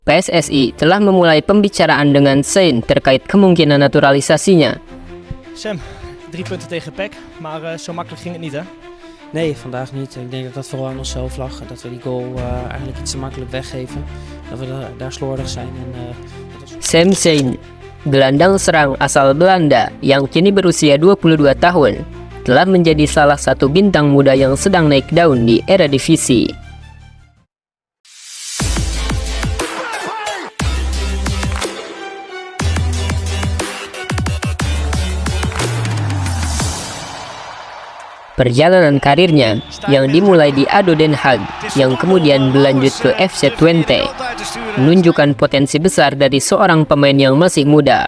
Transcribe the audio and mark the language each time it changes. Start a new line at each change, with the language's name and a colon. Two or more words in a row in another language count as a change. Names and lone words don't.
Indonesian: PSSI telah memulai pembicaraan dengan Sein terkait kemungkinan naturalisasinya.
Dutch: Sam, 3 punten tegen PEC, maar zo makkelijk ging het niet, hè? Nee, vandaag niet. Ik denk dat dat vooral aan onszelf lag. Dat we die goal eigenlijk iets te makkelijk weggeven. Dat we daar slordig zijn.
Indonesian: Sam Sein, gelandang serang asal Belanda yang kini berusia 22 tahun, telah menjadi salah satu bintang muda yang sedang naik daun di Eredivisie. Perjalanan karirnya yang dimulai di ADO Den Haag yang kemudian berlanjut ke FC Twente menunjukkan potensi besar dari seorang pemain yang masih muda.